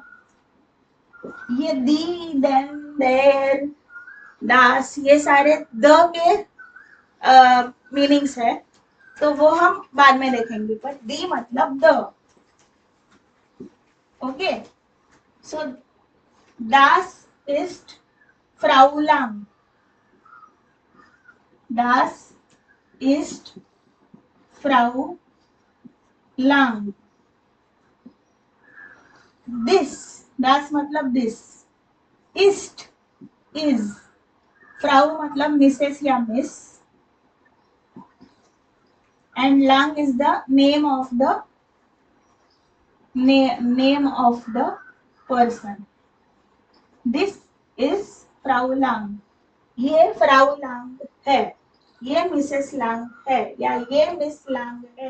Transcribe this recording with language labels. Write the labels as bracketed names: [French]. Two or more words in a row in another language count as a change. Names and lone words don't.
[Hindi] ये [German] die, den, der, das, [Hindi] ये सारे द के मीनिंग्स है, तो वो हम बाद में देखेंगे, पर दी मतलब द। [English] okay, so [German] das ist Frau Lang, das ist Frau Lang, [Hindi] this, das मतलब this, ist, is, Frau मतलब मिसेस या मिस, [English] and Lang is the name of the name of the person। this is Frau Lang, [Hindi] ये फ्राउ लांग है, ये मिसेस लांग है, या ये मिस लांग है।